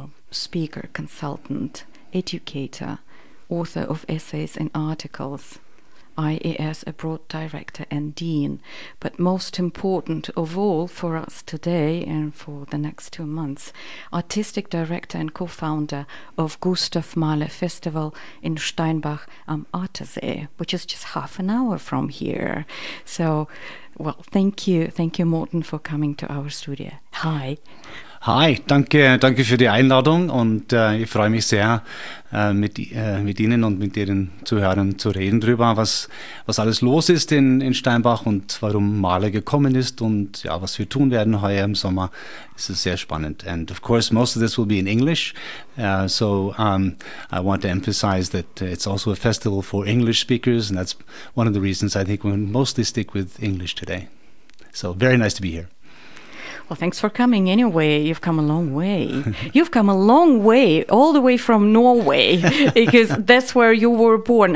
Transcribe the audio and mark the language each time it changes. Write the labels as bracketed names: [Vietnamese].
[English] Speaker, Consultant, Educator, author of essays and articles, IAS Abroad Director and Dean, but most important of all for us today and for the next 2 months, Artistic Director and Co-Founder of Gustav Mahler Festival in Steinbach am Attersee, which is just half an hour from here. So, well, thank you, Morten, for coming to our studio. Hi. [German] Hi, danke für die Einladung und ich freue mich sehr, mit Ihnen und mit Ihren Zuhörern zu reden darüber, was alles los ist in Steinbach und warum Mahler gekommen ist und ja, was wir tun werden heuer im Sommer. Es ist sehr spannend. [English] And of course, most of this will be in English. I want to emphasize that it's also a festival for English speakers, and that's one of the reasons I think we mostly stick with English today. So very nice to be here. Well, thanks for coming anyway. You've come a long way. You've come a long way, all the way from Norway, because that's where you were born.